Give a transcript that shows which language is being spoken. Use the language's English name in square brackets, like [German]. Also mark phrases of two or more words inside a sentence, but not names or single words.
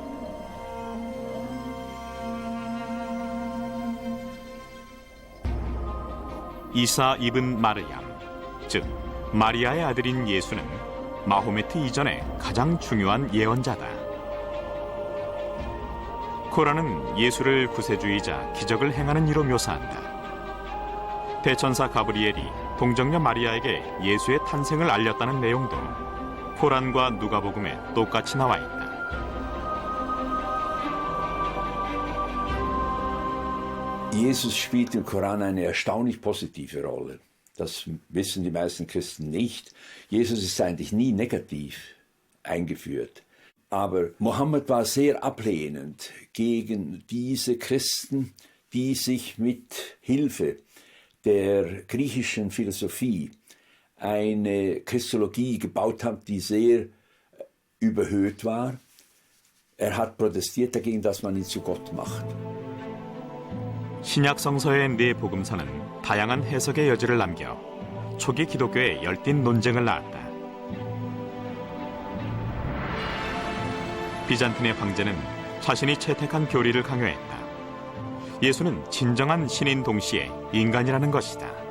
[Korean] 이사 이븐 마르얌, 즉 마리아의 아들인 예수는 마호메트 이전에 가장 중요한 예언자다. 코란은 예수를 구세주이자 기적을 행하는 이로 묘사한다. 대천사 가브리엘이 동정녀 마리아에게 예수의 탄생을 알렸다는 내용도 코란과 누가복음에 똑같이 나와 있다. [German] Jesus spielt im Koran eine erstaunlich positive Rolle. Das wissen die meisten Christen nicht. Jesus ist eigentlich nie negativ eingeführt. Aber Mohammed war sehr ablehnend gegen diese Christen, die sich mit Hilfe der griechischen Philosophie eine Christologie gebaut haben, die sehr überhöht war. Er hat protestiert dagegen, dass man ihn zu Gott macht. [Korean] 신약 성서의 네 복음서는 다양한 해석의 여지를 남겨 초기 기독교의 열띤 논쟁을 낳았다. 비잔틴의 황제는 자신이 채택한 교리를 강요했다. 예수는 진정한 신인 동시에 인간이라는 것이다.